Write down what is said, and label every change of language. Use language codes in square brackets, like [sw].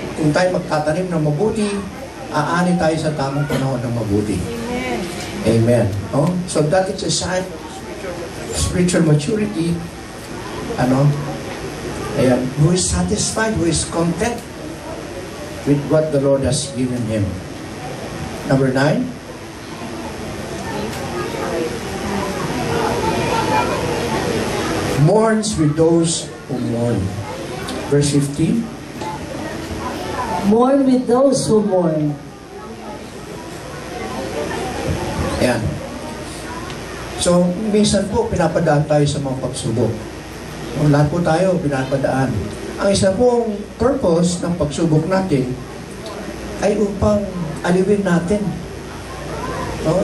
[tl] Kung tayo magtatanim ng mabuti, aani tayo sa tamang panahon ng mabuti. Amen. Oh? [en] So that is a sign of spiritual maturity. [tl] Ano? Ayan. [en] Who is satisfied, who is content with what the Lord has given him. Number 9. Mourns with those who mourn. Verse 15. Mourn with those who mourn. Ayan. [tl] So, minsan po, pinapadaan tayo sa mga pagsubok. Lahat po tayo, pinapadaan. Ang isa pong purpose ng pagsubok natin ay upang aliwin natin. No?